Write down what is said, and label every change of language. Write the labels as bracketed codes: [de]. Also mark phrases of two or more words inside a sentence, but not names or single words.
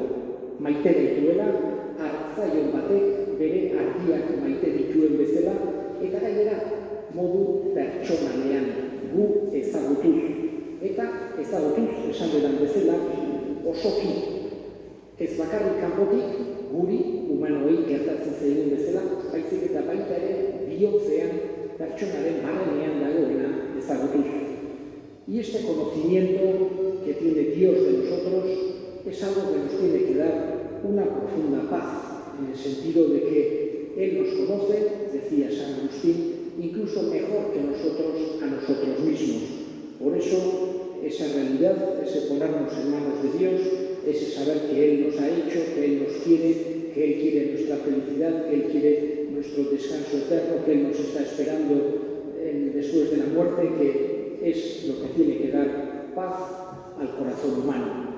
[eu] Maite gaituela, hartzaion batek bere argiak maite dituen bezala, eta gainera modu pertsonalean gu ezagutuz. Eta ezagutuz esan dedan bezala osoki. Ez bakarrik kanpotik guri humanoei gertatzen zaigun bezala, baizik eta baita ere bihotzean pertsonaren barrenean dagoena ezagutuz. [es] Y este conocimiento que tiene Dios de nosotros es algo que nos tiene que dar una profunda paz, en el sentido de que Él nos conoce, decía San Agustín, incluso mejor que nosotros a nosotros mismos. Por eso, esa realidad, ese ponernos en manos de Dios, ese saber que Él nos ha hecho, que Él nos quiere, que Él quiere nuestra felicidad, que Él quiere nuestro descanso eterno, que Él nos está esperando después de la muerte, que es lo que tiene que dar paz al corazón humano.